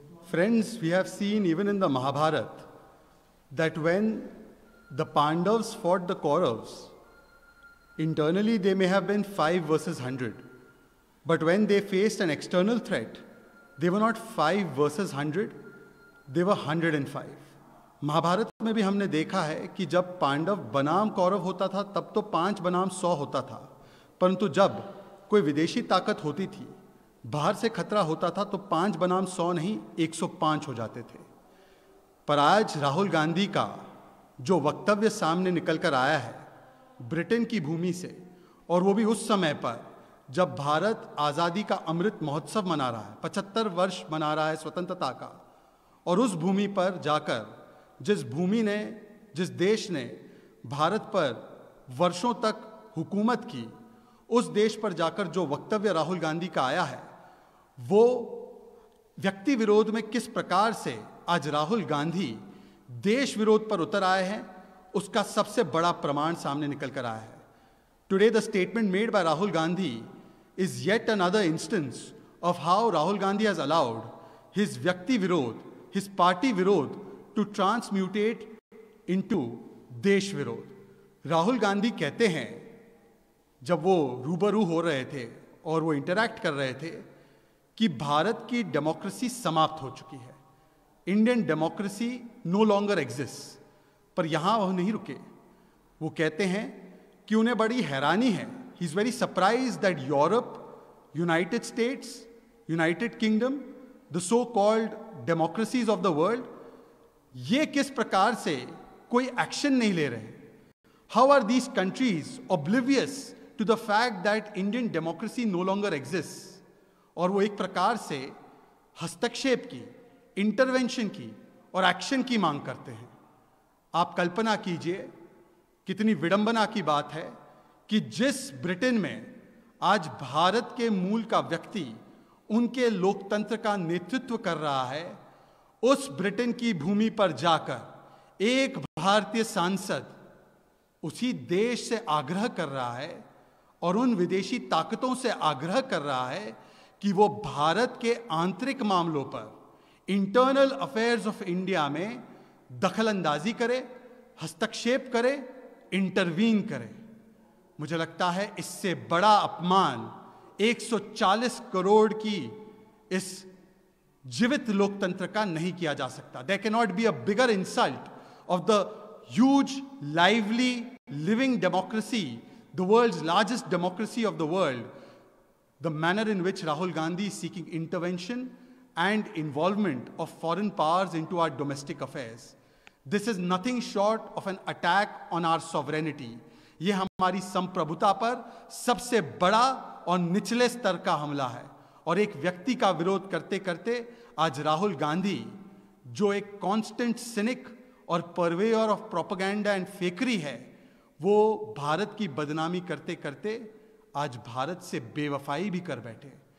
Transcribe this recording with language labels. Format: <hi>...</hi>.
<en>Friends, we have seen even in the Mahabharata that when the Pandavas fought the Kauravas, internally they may have been 5 versus 100. But when they faced an external threat, they were not 5 versus 100, they were 105.</en> <hi>Mahabharat में भी हमने देखा है कि जब पांडव बनाम कौरव होता था तब तो 5 बनाम 100 होता था, परंतु जब कोई विदेशी ताकत होती थी, बाहर से खतरा होता था, तो 5 बनाम 100 नहीं 105 हो जाते थे। पर आज राहुल गांधी का जो वक्तव्य सामने निकल कर आया है ब्रिटेन की भूमि से, और वो भी उस समय पर जब भारत आज़ादी का अमृत महोत्सव मना रहा है, 75 वर्ष मना रहा है स्वतंत्रता का, और उस भूमि पर जाकर जिस देश ने भारत पर वर्षों तक हुकूमत की, उस देश पर जाकर जो वक्तव्य राहुल गांधी का आया है, वो व्यक्ति विरोध में किस प्रकार से आज राहुल गांधी देश विरोध पर उतर आए हैं, उसका सबसे बड़ा प्रमाण सामने निकल कर आया है।</hi> <en>Today the statement made by Rahul Gandhi is yet another instance of how Rahul Gandhi has allowed his Vyakti Virod, his party Virod, to transmutate into Desh Virod.</en> <hi>Rahul Gandhi कहते हैं, जब वो रूबरू हो रहे थे और वो इंटरैक्ट कर रहे थे, कि भारत की डेमोक्रेसी समाप्त हो चुकी है,</hi> <en>Indian democracy no longer exist.</en> <hi>पर यहाँ वह नहीं रुके, वो कहते हैं कि उन्हें बड़ी हैरानी है,</hi> <en>he is very surprised that Europe, United States, United Kingdom, the so-called democracies of the world,</en> <hi>ये किस प्रकार से कोई एक्शन नहीं ले रहे।</hi> <en>How are these countries oblivious to the fact that Indian democracy no longer exists?</en> <hi>और वो एक प्रकार से हस्तक्षेप की, इंटरवेंशन की और एक्शन की मांग करते हैं। आप कल्पना कीजिए कितनी विडंबना की बात है कि जिस ब्रिटेन में आज भारत के मूल का व्यक्ति उनके लोकतंत्र का नेतृत्व कर रहा है, उस ब्रिटेन की भूमि पर जाकर एक भारतीय सांसद उसी देश से आग्रह कर रहा है और उन विदेशी ताकतों से आग्रह कर रहा है कि वो भारत के आंतरिक मामलों पर,</hi> <en>internal affairs of India</en> <hi>में दखलंदाजी करे, हस्तक्षेप करे, इंटरवीन करे। मुझे लगता है इससे बड़ा अपमान 140 करोड़ की इस जीवित लोकतंत्र का नहीं किया जा सकता।</hi> <en>There cannot be a bigger insult of the huge, lively, living democracy, the world's largest democracy of the world, the manner in which Rahul Gandhi is seeking intervention and involvement of foreign powers into our domestic affairs. This is nothing short of an attack on our sovereignty.</en> <hi>ये हमारी संप्रभुता पर सबसे बड़ा और निचले स्तर का हमला है, और एक व्यक्ति का विरोध करते करते आज राहुल गांधी, जो एक</hi> <en>constant cynic</en> <hi>और</hi> <en>purveyor of propaganda and fakery</en> <hi>है, वो भारत की बदनामी करते करते आज भारत से बेवफाई भी कर बैठे।</hi>